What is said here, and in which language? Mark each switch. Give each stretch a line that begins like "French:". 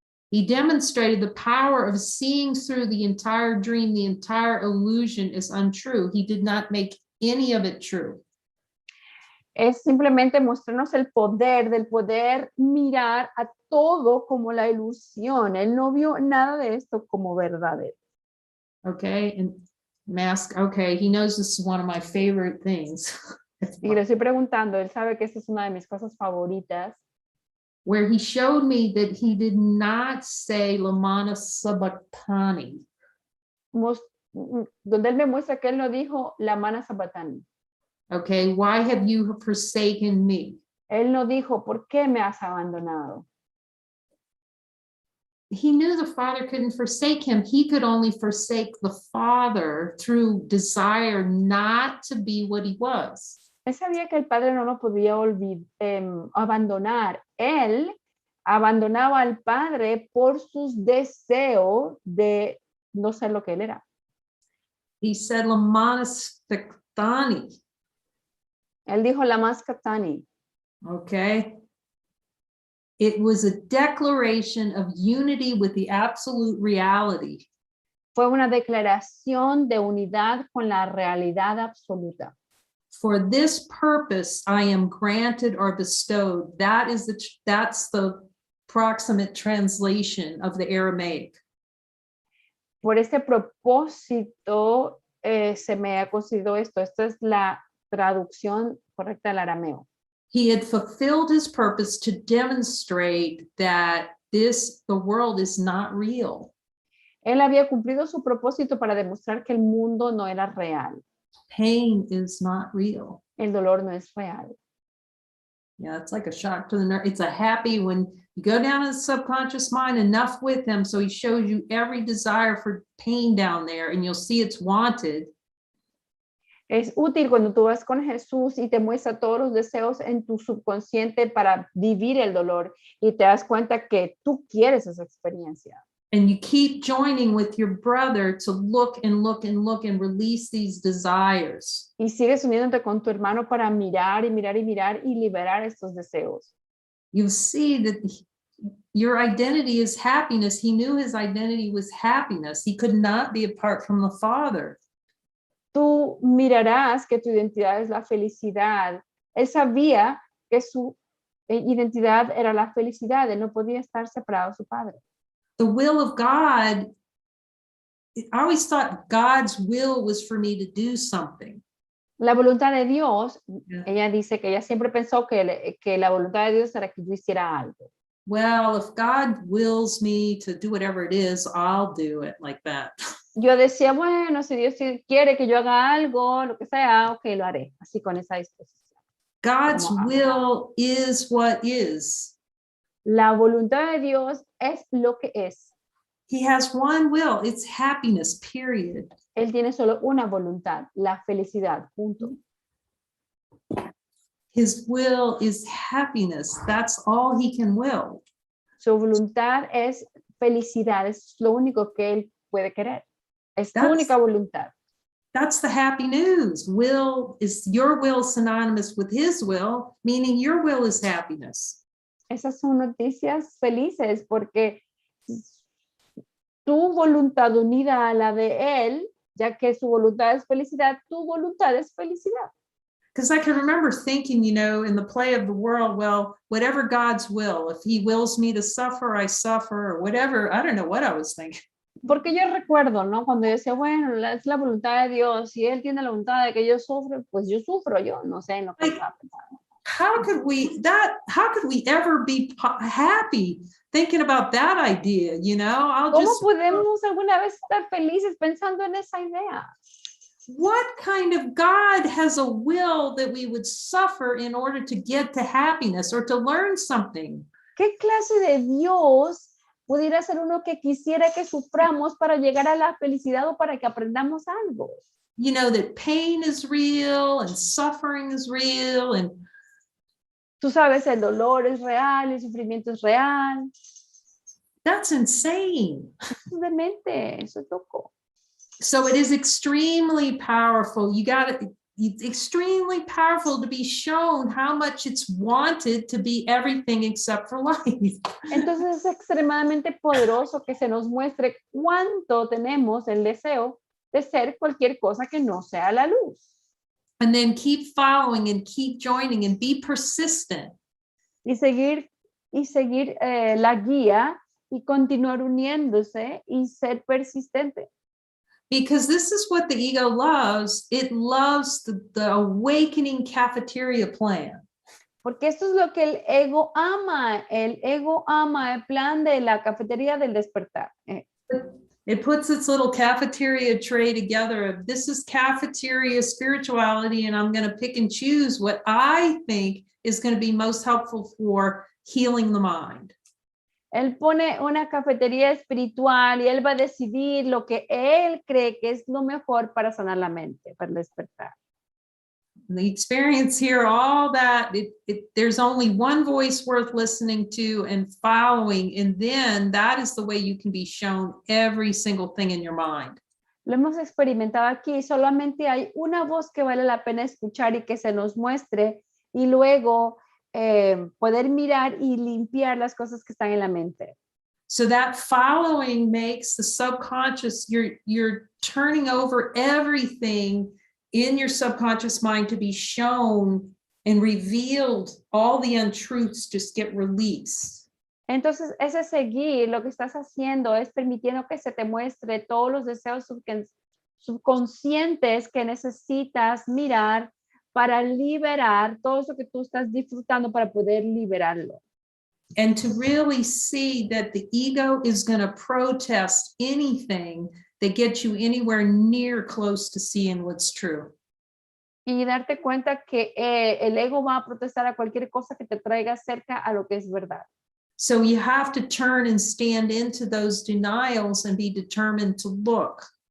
English: He demonstrated the power of seeing through the entire dream, the entire illusion is untrue. He did not make any of it true.
Spanish: Es simplemente mostrarnos el poder del poder mirar a todo como la ilusión. Él no vio nada de esto como verdadero.
English: Okay, and mask, okay, he knows this is one of my favorite things.
Spanish: Y le estoy preguntando, él sabe que esta es una de mis cosas favoritas.
English: Where he showed me that he did not say Lamana Sabachthani.
Spanish: Donde él me muestra que él no dijo la mana sabatani.
English: Okay, why have you forsaken me?
Spanish: Él no dijo, ¿por qué me has abandonado?
English: He knew the Father couldn't forsake him. He could only forsake the Father through desire not to be what he was.
Spanish: Él sabía que el Padre no lo podía abandonar. Él abandonaba al Padre por sus deseos de no ser lo que él era.
English: He said, Lamanas Spectani.
Spanish: Él dijo la maskatani.
English: Okay. It was a declaration of unity with the absolute reality.
Spanish: Fue una declaración de unidad con la realidad absoluta.
English: For this purpose, I am granted or bestowed. That's the proximate translation of the Aramaic.
Spanish: Por este propósito se me ha concedido esto. Esta es la traducción correcta del arameo.
English: He had fulfilled his purpose to demonstrate that the world is not real.
Spanish: Él había cumplido su propósito para demostrar que el mundo no era real.
English: Pain is not real.
Spanish: El dolor no es real.
English: Yeah, it's like a shock to the nerve. It's a happy when you go down to the subconscious mind enough with him, so he shows you every desire for pain down there, and you'll see it's wanted.
Spanish: Es útil cuando tú vas con Jesús y te muestra todos los deseos en tu subconsciente para vivir el dolor y te das cuenta que tú quieres esa experiencia.
English: And you keep joining with your brother to look and look and look and release these desires.
Spanish: Y sigues uniéndote con tu hermano para mirar y mirar y mirar y liberar estos deseos.
English: You see that your identity is happiness. He knew his identity was happiness. He could not be apart from the Father.
Spanish: Tú mirarás que tu identidad es la felicidad. Él sabía que su identidad era la felicidad. Él no podía estar separado de su Padre.
English: The will of God, I always thought God's will was for me to do something.
Spanish: La voluntad de Dios,
English: Yeah.
Spanish: ella dice que ella siempre pensó que la voluntad de Dios era que yo hiciera algo.
English: Well, if God wills me to do whatever it is, I'll do it like that.
Spanish: yo decía, bueno, si Dios quiere que yo haga algo, lo que sea, ok, lo haré, así con esa disposición.
English: God's
Spanish: Como,
English: will is what is.
Spanish: la voluntad de Dios es lo que es.
English: He has one will. It's happiness, period.
Spanish: Él tiene solo una voluntad, la felicidad, punto.
English: His will is happiness. That's all he can will.
Spanish: Su voluntad es felicidad, es lo único que él puede querer. Es su única voluntad.
English: That's the happy news. Will is your will synonymous with his will, meaning your will is happiness.
Spanish: Esas son noticias felices porque tu voluntad unida a la de él, ya que su voluntad es felicidad, tu voluntad es felicidad.
English: Because I can remember thinking, you know, in the play of the world, well, whatever God's will, if he wills me to suffer, I suffer, or whatever. I don't know what I was thinking.
Spanish: Porque yo recuerdo, ¿no? Cuando yo decía, bueno, es la voluntad de Dios, si él tiene la voluntad de que yo sufra, pues yo sufro, yo no sé en lo que estaba pensando.
English: How could we ever be happy thinking about that idea, you know?
Spanish: ¿Cómo podemos alguna vez estar felices pensando en esa idea?
English: What kind of God has a will that we would suffer in order to get to happiness or to learn something?
Spanish: ¿Qué clase de Dios pudiera ser uno que quisiera que suframos para llegar a la felicidad o para que aprendamos algo?
English: You know, that pain is real and suffering is real and
Spanish: tú sabes, el dolor es real, el sufrimiento es real.
English: That's insane.
Spanish: Eso es demente, eso es loco.
English: So it is extremely powerful. It's extremely powerful to be shown how much it's wanted to be everything except for life.
Spanish: Entonces es extremadamente poderoso que se nos muestre cuánto tenemos el deseo de ser cualquier cosa que no sea la luz.
English: And then keep following and keep joining and be persistent.
Spanish: Y seguir la guía y continuar uniéndose y ser persistente.
English: Because this is what the ego loves. It loves the awakening cafeteria plan.
Spanish: Porque esto es lo que el ego ama. El ego ama el plan de la cafetería del despertar.
English: It puts its little cafeteria tray together. This is cafeteria spirituality, and I'm going to pick and choose what I think is going to be most helpful for healing the mind.
Spanish: Él pone una cafetería espiritual y él va a decidir lo que él cree que es lo mejor para sanar la mente, para despertar.
English: The experience here, all that, there's only one voice worth listening to and following, and then that is the way you can be shown every single thing in your mind.
Spanish: Lo hemos experimentado aquí, solamente hay una voz que vale la pena escuchar y que se nos muestre y luego poder mirar y limpiar las cosas que están en la mente.
English: So that following makes the subconscious, you're turning over everything in your subconscious mind to be shown and revealed. All the untruths just get released.
Spanish: Entonces, ese seguir, lo que estás haciendo es permitiendo que se te muestre todos los deseos subconscientes que necesitas mirar para liberar todo eso que tú estás disfrutando para poder liberarlo.
English: And to really see that the ego is going to protest anything that gets you anywhere near close to seeing what's true.
Spanish: Y darte cuenta que el ego va a protestar a cualquier cosa que te traiga cerca a lo que es verdad.
English: So you have to turn and stand into those denials and be determined to look.